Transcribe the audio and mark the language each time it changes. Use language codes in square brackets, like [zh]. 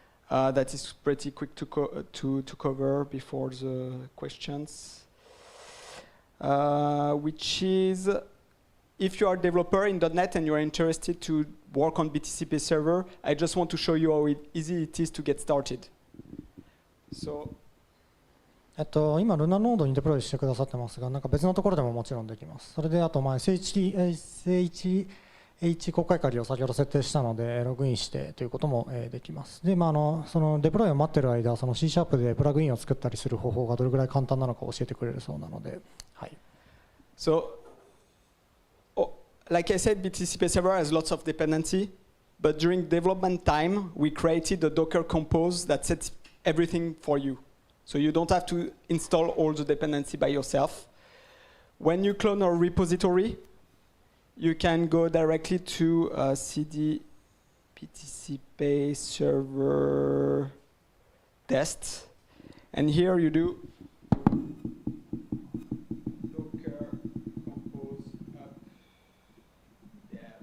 [en] That is pretty quick to cover before the questions, which is if you are a developer in .NET and you are interested to work on BTCPayServer, I just want to show you how easy it is to get started. So, [ja] 今ルナノードにデプロイしてくださってますが、なんか別のところでももちろんできます。それであとSHA H 公開鍵を先ほど設定したので、ログインしてということもできます。で、そのデプロイを待っている間、その C# でプラグインを作ったりする方法がどれぐらい簡単なのか教えてくれるそうなので、はい。 [en] So, like I said, BTCPayServer has lots of dependency, but during development time, we created a Docker compose that sets everything for you. So you don't have to install all the dependency by yourself. When you clone our repository, you can go directly to cd BTCPayServer test, and here you do docker compose up dev.